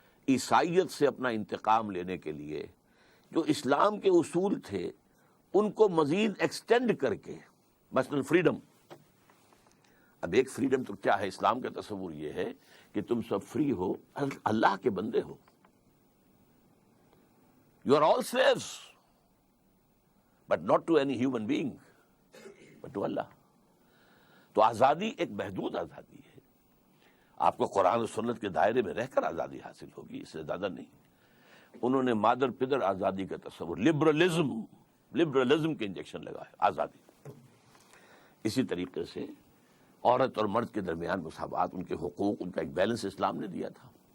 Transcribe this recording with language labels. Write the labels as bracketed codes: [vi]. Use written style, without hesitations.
[ur] عیسائیت سے اپنا انتقام لینے کے لیے جو اسلام کے اصول تھے ان کو مزید ایکسٹینڈ کر کے، مثلا فریڈم. اب ایک فریڈم تو کیا ہے، اسلام کا تصور یہ ہے کہ تم سب فری ہو، اللہ کے بندے ہو. [en] You are all slaves, but not to any human being, but to Allah. [ur] تو آزادی ایک محدود آزادی ہے. آپ کو قرآن و سنت کے دائرے میں رہ کر آزادی حاصل ہوگی، اس سے زیادہ نہیں. انہوں نے مادر پدر آزادی کا تصور، لبرلزم کے انجیکشن لگائے آزادی. اسی طریقے سے عورت اور مرد کے درمیان مساوات، ان کے حقوق، ان کا ایک بیلنس اسلام نے دیا تھا.